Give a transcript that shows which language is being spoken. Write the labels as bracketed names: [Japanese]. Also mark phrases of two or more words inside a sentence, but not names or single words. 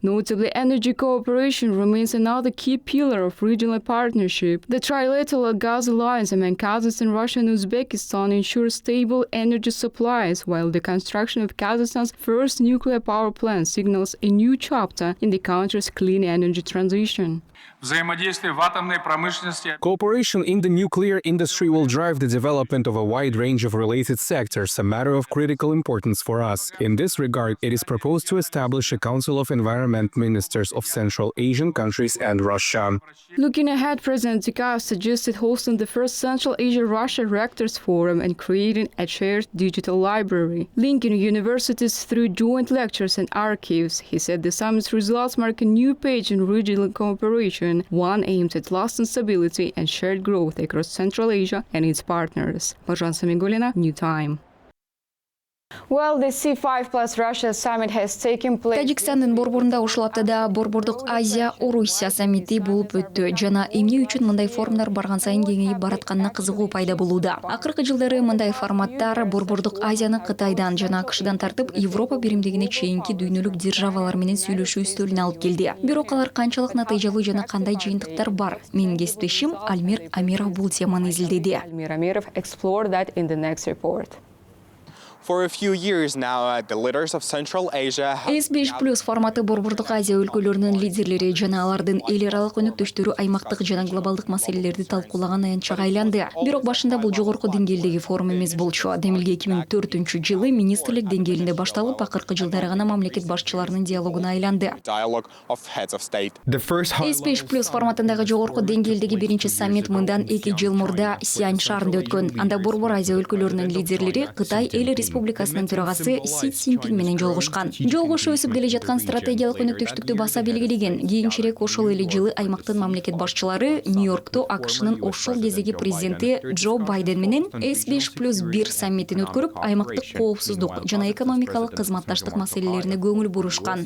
[English] Notably, energy cooperation remains another key pillar of regional partnership. The trilateral gas alliance among Kazakhstan, Russia and Uzbekistan ensures stable energy supplies, while the construction of Kazakhstan's first nuclear power plant signals a new chapter in the country's clean energy transition. [Russian] взаимодействие в атомной промышленности. [English] Cooperation in the nuclear industry will drive the development of a wide range of related sectors, a matter of critical importance for us. In this regard, it is proposed to establish a Council of Environment Ministers of Central Asian countries and Russia. Looking ahead, President Tokayev suggested hosting the first Central Asia-Russia Rectors Forum and creating a shared digital library, linking universities through joint lectures and archives. He said the summit's results mark a new page in regional cooperation, one aimed at lasting stability and shared growth across Central Asia and its partners. Marjan Samigulina, New Time. Well, the C5 plus Russia summit has taken place. [Kyrgyz] Тажикстандын борборунда ушул аптада Борбордук Азия Орусия саммити болуп өттү. Жана эмне үчүн мындай форумдар барган сайын кеңейип баратканына кызыгуу пайда болууда. Акыркы жылдары мындай форматтар Борбордук Азияны Кытайдан жана АКШдан тартып, Европа биримдигине чейинки дүйнөлүк державалар менен сүйлөшүү үстөлүнө алып келди. Бирок алар канчалык натыйжалуу жана кандай жыйынтыктар бар? Менин кесиптешим Альмир Амиров бул теманы изилдеди. [English] Альмир Амиров explored that in the next report. For a few years now, the leaders of Central Asia have [Kyrgyz] S5+ форматы Борбордук Азия өлкөлөрүнүн лидерлери жана алардын эл аралык өнөктөштөрү аймактык жана глобалдык маселелерди талкуулаган аянтчага айланды. Бирок башында бул жогорку деңгээлдеги форум эмес болчу. Демилге 2004-жылы министрлик деңгээлинде башталып, акыркы жылдары гана мамлекет башчыларынын диалогуна айланды. [English] dialogue of heads of state. [Kyrgyz] S5+ форматындагы жогорку деңгээлдеги биринчи саммит мындан 2 жыл мурда Сиань шаарында өткөн. Анда Борбор Азия өлкөлөрүнүн лидерлери Кытай эл Республикасынын төрагасы Си Цзиньпин менен жолугушкан. Жолугушуу өсүп келе жаткан стратегиялык өнөктөштүктү баса белгилеген. Кийинчерээк ошол эле жылы аймактын мамлекет башчылары Нью-Йоркто АКШнын ошол кездеги президенти Джо Байден менен S5+1 саммитин өткөрүп, аймактык коопсуздук жана экономикалык кызматташтык маселелерине көңүл бурушкан.